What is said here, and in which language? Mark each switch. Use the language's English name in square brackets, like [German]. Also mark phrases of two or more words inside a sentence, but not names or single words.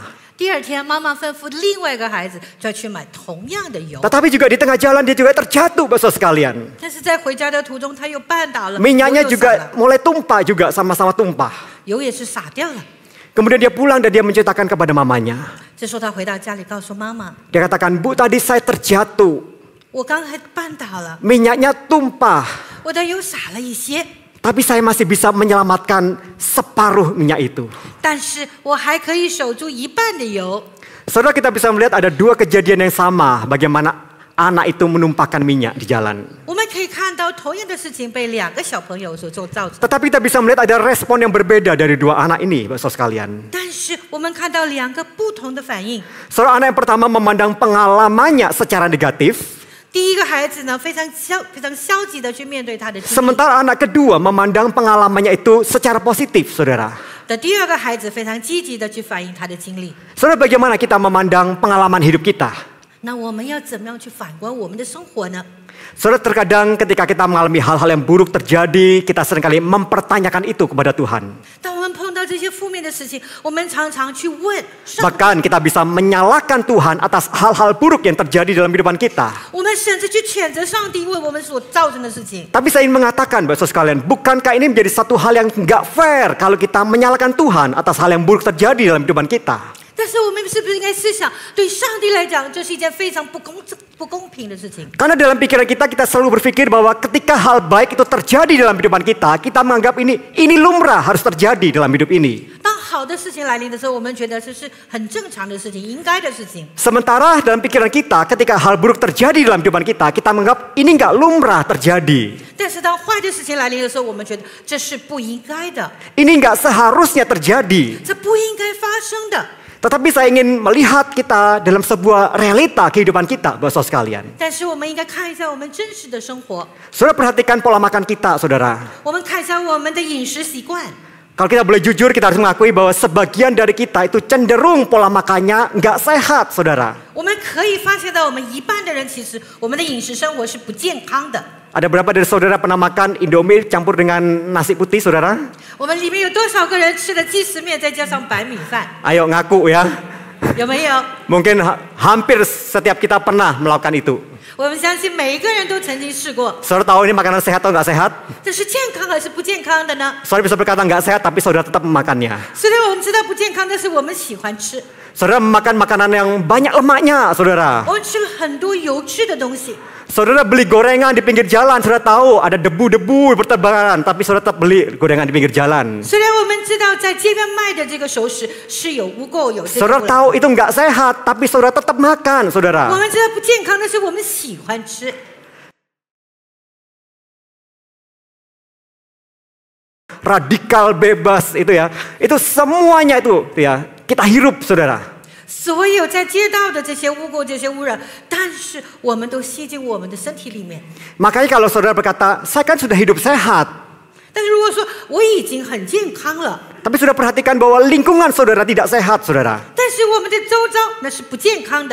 [Chinese] 第二天，妈妈吩咐另外一个孩子再去买同样的油。 [Indonesian] Tetapi juga di tengah jalan dia juga terjatuh, saudara sekalian. [Chinese] 但是在回家的途中，他又绊倒了， [Indonesian] Minyaknya [Chinese] 油又洒 [Indonesian] juga [Chinese] 了， [Indonesian] mulai tumpah juga, sama-sama tumpah. [Chinese] 油也是洒掉了。 [Indonesian] Kemudian dia pulang dan dia menceritakan kepada mamanya. [Chinese] 这时候他回到家里，告诉妈妈 [Indonesian] Dia katakan, "Bu, tadi saya terjatuh. [Chinese] 我刚才绊倒了， [Indonesian] Minyaknya tumpah. [Chinese] 我的油洒了一些， [Indonesian] Tapi saya masih bisa menyelamatkan separuh minyak itu." [Chinese] 但是我还可以守住一半的油。 [Indonesian] Saudara, kita bisa melihat ada dua kejadian yang sama. Bagaimana anak itu menumpahkan minyak di jalan. [Chinese] 我们可以看到同样的事情被2个小朋友所造成， [Indonesian] Tetapi kita bisa melihat ada respon yang berbeda dari dua anak ini, saudara sekalian. [Chinese] 但是我们看到2个不同的反应。 [Indonesian] Saudara, anak yang pertama memandang pengalamannya secara negatif. [Chinese] 第一个孩子呢，非常消极的去面对他的经历。 [Indonesian] Sementara anak kedua memandang pengalamannya itu secara positif, saudara. [Chinese] 的第2个孩子非常积极的去反映他的经历。 [Indonesian] Saudara, bagaimana kita memandang pengalaman hidup kita? [Chinese] 那我们要怎么样去反观我们的生活呢？ [Indonesian] Saudara, terkadang ketika kita mengalami hal-hal yang buruk terjadi, kita seringkali mempertanyakan itu kepada Tuhan. [Chinese] 当我们碰到这些负面的事情，我们常常去问上帝， [Indonesian] Bahkan kita bisa menyalahkan Tuhan atas hal-hal buruk yang terjadi dalam kehidupan kita. [Chinese] 我们甚至去谴责上帝为我们所造成的事情。 [Indonesian] Tapi saya ingin mengatakan, Bapak sekalian, bukankah ini menjadi satu hal yang nggak fair kalau kita menyalahkan Tuhan atas hal yang buruk terjadi dalam kehidupan kita? [Chinese] 但是我们是不是应该思想，对上帝来讲，这是一件非常不公平的事情？ [Indonesian] Karena dalam pikiran kita selalu berpikir bahwa ketika hal baik itu terjadi dalam kehidupan kita, kita menganggap ini lumrah harus terjadi dalam hidup ini. [Chinese] 当好的事情来临的时候，我们觉得这是很正常的事情，应该的事情。 [Indonesian] Sementara dalam pikiran kita, ketika hal buruk terjadi dalam kehidupan kita, kita menganggap ini nggak lumrah terjadi. [Chinese] 但是当坏的事情来临的时候，我们觉得这是不应该的， [Indonesian] Ini nggak seharusnya terjadi. [Chinese] 这不应该发生的。 [Indonesian] Tetapi saya ingin melihat kita dalam sebuah realita kehidupan kita, Bapak sekalian. [Chinese] 但是我们应该看一下我们真实的生活， [Indonesian] Saudara, perhatikan pola makan kita, saudara. [Chinese] 我们看一下我们的饮食习惯。 [Indonesian] Kalau kita boleh jujur, kita harus mengakui bahwa sebagian dari kita itu cenderung pola makannya nggak sehat, saudara. [Chinese] 我们可以发现到，我们一半的人其实我们的饮食生活是不健康的。 [Indonesian] Ada berapa dari saudara pernah makan Indomie campur dengan nasi putih, saudara? [Chinese] 我们里面有多少个人吃了鸡丝面再加上白米饭？ [Indonesian] Ayo ngaku ya. [Chinese] 有没有？ [Indonesian] Mungkin hampir setiap kita pernah melakukan itu. [Chinese] 我们相信每一个人都曾经试过。 [Indonesian] Saudara tahu ini makanan sehat atau nggak sehat? [Chinese] 这是健康还是不健康的呢？ [Indonesian] Saudara bisa berkata nggak sehat, tapi saudara tetap memakannya. [Chinese] 虽然我们知道不健康，但是我们喜欢吃。 [Indonesian] Saudara memakan makanan yang banyak lemaknya, saudara. [Chinese] 我们吃了很多油脂的东西。 [Indonesian] Saudara beli gorengan di pinggir jalan, saudara tahu ada debu-debu berterbangan, tapi saudara tetap beli gorengan di pinggir jalan. [Chinese] 虽然我们知道在街边卖的这个熟食是有污垢、有这个 [Indonesian] Saudara [Chinese] 味， [Indonesian] tahu itu nggak sehat, tapi saudara tetap makan, [Chinese] 我 [Indonesian] saudara. [Chinese] 们知道不健康，但是我们喜欢吃。 [Indonesian] Radikal bebas itu ya, itu semuanya itu ya kita hirup, saudara. [Chinese] 所有在街道的这些污垢、这些污染，但是我们都吸进我们的身体里面。 [Indonesian] Makanya kalau saudara berkata, saya kan sudah hidup sehat, [Chinese] 但是如果说我已经很健康了， [Indonesian] tapi sudah perhatikan bahwa lingkungan saudara tidak sehat, saudara. [Chinese] 但是我们的周遭那是不健康的。